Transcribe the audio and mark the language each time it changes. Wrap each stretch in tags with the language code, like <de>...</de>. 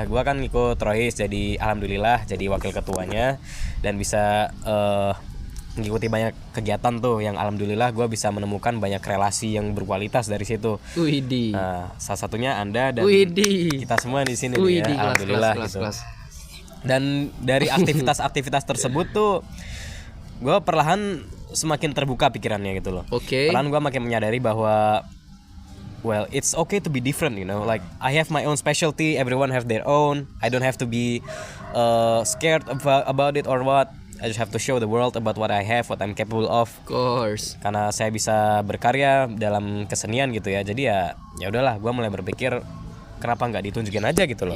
<id>Gua kan ikut Rohis, jadi alhamdulillah jadi wakil ketuanya dan bisa mengikuti banyak kegiatan tuh yang alhamdulillah gua bisa menemukan banyak relasi yang berkualitas dari situ. Widih. Nah, salah satunya Anda dan Widih. kita semua di sini nih Widih, ya, alhamdulillah gitu. Dan dari aktivitas-aktivitas tersebut tuh gue perlahan semakin terbuka pikirannya gitu loh. Oke. Perlahan gue makin menyadari bahwa</id> <en>well, it's okay to be different, you know. Like I have my own specialty, everyone have their own. I don't have to be scared about it or what. I just have to show the world about what I have, what I'm capable of. Of course.</en> <id>Karena saya bisa berkarya dalam kesenian gitu ya. Jadi ya udahlah, gue mulai berpikir kenapa nggak ditunjukin aja gitu loh.</id>